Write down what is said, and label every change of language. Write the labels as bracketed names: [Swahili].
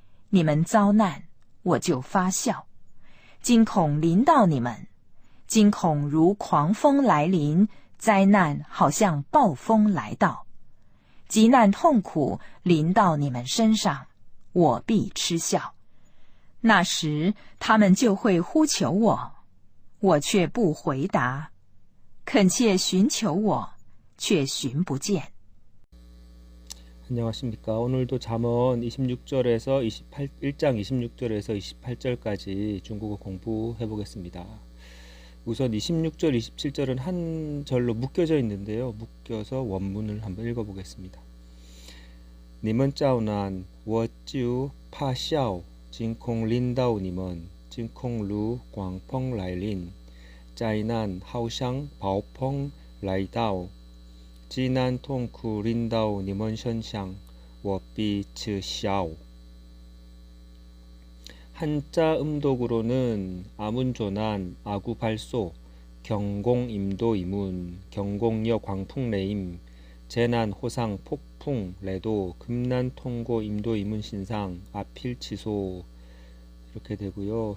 [Chinese] 你们遭难，我就发笑，惊恐临到你们，惊恐如狂风来临，灾难好像暴风来到，急难痛苦临到你们身上，我必嗤笑。那时他们就会呼求我，我却不回答，恳切寻求我，却寻不见。 [Korean] 안녕하십니까. 오늘도 잠언 26절에서 1장 26절에서 28절까지 중국어 공부해 보겠습니다. 우선 26절, 27절은 한 절로 묶여져 있는데요. 묶여서 원문을 한번 읽어 보겠습니다. [Chinese] 你们遭难，我就怕笑，惊恐临到你们，惊恐如狂风来临，灾难好像暴风来到，急难痛苦临到你们身上，我必嗤笑。 [Korean] 한자 음독으로는 아문조난, 아구발소, 경공임도 이문, 경공여 광풍레임, 재난 호상 폭풍 레도, 금난 통고 임도 이문 신상, 아필치소 이렇게 되고요.